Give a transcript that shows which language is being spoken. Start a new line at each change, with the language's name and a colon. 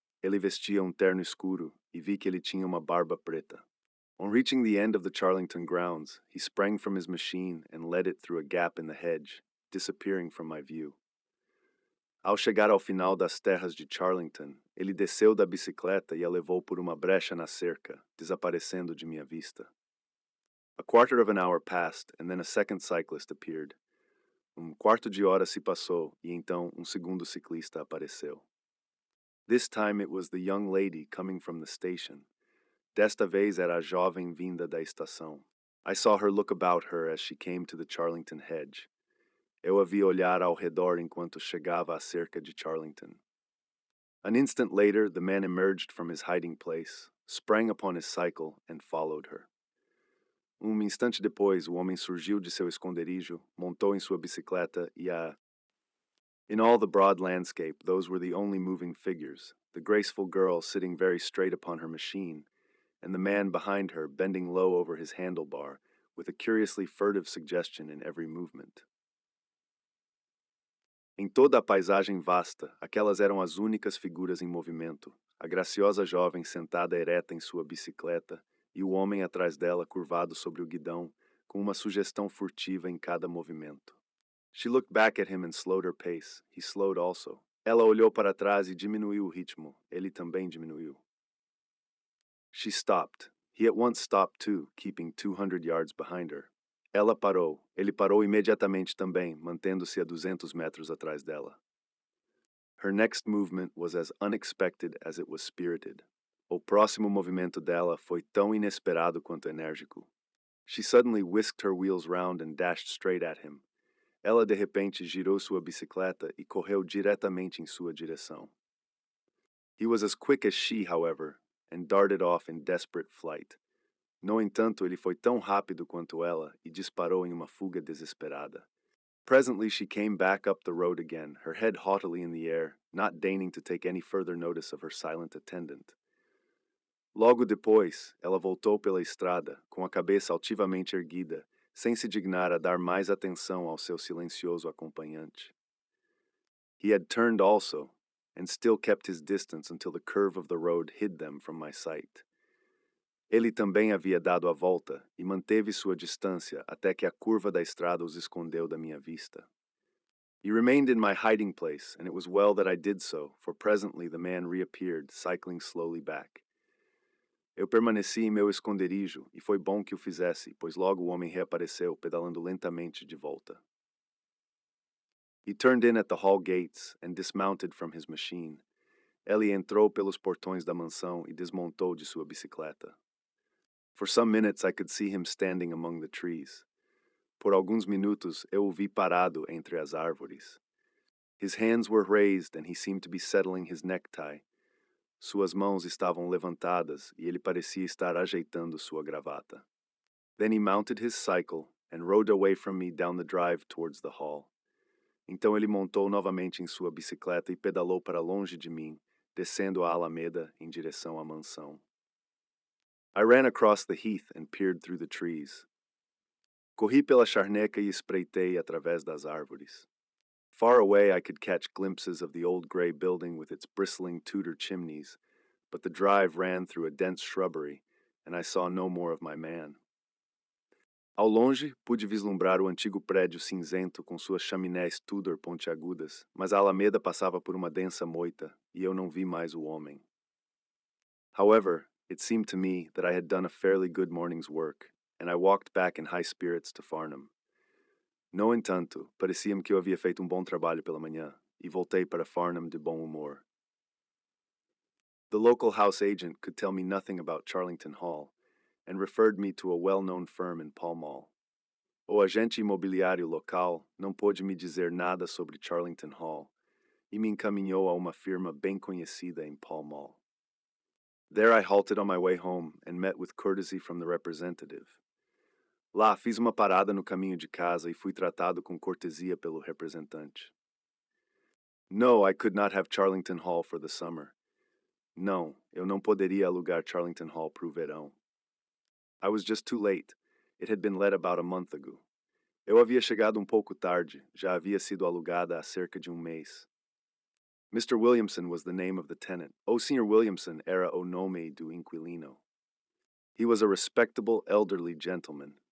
Portuguese: Ele vestia terno escuro e vi que ele tinha uma barba preta.
English: On reaching the end of the Charlington grounds, he sprang from his machine and led it through a gap in the hedge, disappearing from my view.
Portuguese: Ao chegar ao final das terras de Charlington, ele desceu da bicicleta e a levou por uma brecha na cerca, desaparecendo de minha vista.
English: A quarter of an hour passed, and then a second cyclist appeared.
Portuguese: Quarto de hora se passou, e então segundo ciclista apareceu.
English: This time it was the young lady coming from the station.
Portuguese: Desta vez era a jovem vinda da estação.
English: I saw her look about her as she came to the Charlington hedge.
Portuguese: Eu a vi olhar ao redor enquanto chegava à cerca de Charlington.
English: An instant later, the man emerged from his hiding place, sprang upon his cycle, and followed her.
Portuguese: Instante depois, o homem surgiu de seu esconderijo, montou em sua bicicleta e a...
English: In all the broad landscape, those were the only moving figures, the graceful girl sitting very straight upon her machine, and the man behind her bending low over his handlebar, with a curiously furtive suggestion in every movement.
Portuguese: Em toda a paisagem vasta, aquelas eram as únicas figuras em movimento, a graciosa jovem sentada ereta em sua bicicleta e o homem atrás dela curvado sobre o guidão, com uma sugestão furtiva em cada movimento.
English: She looked back at him and slowed her pace. He slowed also.
Portuguese: Ela olhou para trás e diminuiu o ritmo. Ele também diminuiu.
English: She stopped. He at once stopped too, keeping 200 yards behind her.
Portuguese: Ela parou. Ele parou imediatamente também, mantendo-se a 200 metros atrás dela.
English: Her next movement was as unexpected as it was spirited.
Portuguese: O próximo movimento dela foi tão inesperado quanto enérgico.
English: She suddenly whisked her wheels round and dashed straight at him.
Portuguese: Ela de repente girou sua bicicleta e correu diretamente em sua direção.
English: He was as quick as she, however, and darted off in desperate flight.
Portuguese: No entanto, ele foi tão rápido quanto ela e disparou em uma fuga desesperada.
English: Presently she came back up the road again, her head haughtily in the air, not deigning to take any further notice of her silent attendant.
Portuguese: Logo depois, ela voltou pela estrada, com a cabeça altivamente erguida, sem se dignar a dar mais atenção ao seu silencioso acompanhante.
English: He had turned also, and still kept his distance until the curve of the road hid them from my sight.
Portuguese: Ele também havia dado a volta e manteve sua distância até que a curva da estrada os escondeu da minha vista.
English: He remained in my hiding place, and it was well that I did so, for presently the man reappeared, cycling slowly back.
Portuguese: Eu permaneci em meu esconderijo, e foi bom que o fizesse, pois logo o homem reapareceu, pedalando lentamente de volta.
English: He turned in at the hall gates and dismounted from his machine.
Portuguese: Ellie entrou pelos portões da mansão e desmontou de sua bicicleta.
English: For some minutes I could see him standing among the trees.
Portuguese: Por alguns minutos eu o vi parado entre as árvores.
English: His hands were raised and he seemed to be settling his necktie.
Portuguese: Suas mãos estavam levantadas e ele parecia estar ajeitando sua gravata.
English: Then he mounted his cycle and rode away from me down the drive towards the hall.
Portuguese: Então ele montou novamente em sua bicicleta e pedalou para longe de mim, descendo a alameda em direção à mansão.
English: I ran across the heath and peered through the trees.
Portuguese: Corri pela charneca e espreitei através das árvores.
English: Far away I could catch glimpses of the old gray building with its bristling Tudor chimneys, but the drive ran through a dense shrubbery, and I saw no more of my man.
Portuguese: Ao longe, pude vislumbrar o antigo prédio cinzento com suas chaminés Tudor pontiagudas, mas a alameda passava por uma densa moita, e eu não vi mais o homem.
English: However, it seemed to me that I had done a fairly good morning's work, and I walked back in high spirits to Farnham.
Portuguese: No entanto, parecia-me que eu havia feito bom trabalho pela manhã, e voltei para Farnham de bom humor.
English: The local house agent could tell me nothing about Charlington Hall, and referred me to a well-known firm in Pall Mall.
Portuguese: O agente imobiliário local não pôde me dizer nada sobre Charlington Hall, e me encaminhou a uma firma bem conhecida em Pall Mall.
English: There I halted on my way home and met with courtesy from the representative.
Portuguese: Lá fiz uma parada no caminho de casa e fui tratado com cortesia pelo representante.
English: No, I could not have Charlington Hall for the summer.
Portuguese: Não, eu não poderia alugar Charlington Hall para o verão.
English: I was just too late. It had been let about a month ago.
Portuguese: Eu havia chegado pouco tarde, já havia sido alugada há cerca de mês.
English: Mr. Williamson was the name of the tenant.
Portuguese: O Sr. Williamson era o nome do inquilino.
English: He was a respectable elderly gentleman.